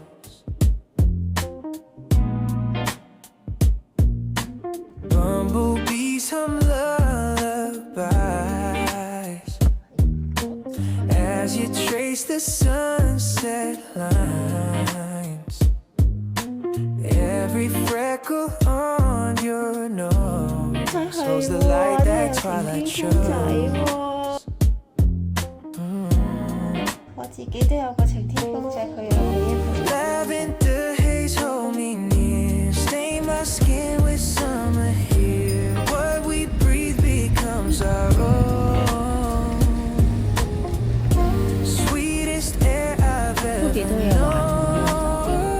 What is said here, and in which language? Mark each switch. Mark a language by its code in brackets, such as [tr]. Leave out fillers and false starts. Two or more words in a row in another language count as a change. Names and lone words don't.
[en] Bumblebees hum lullabies as you trace the sunset lines. Every freckle on your nose holds the light that twilight shows. [yue] 我自己都有個晴天公仔，佢有俾一個。 [en] Lavender haze hold me near, stain my skin with summer here. What we breathe becomes our own. Sweetest air I've ever known.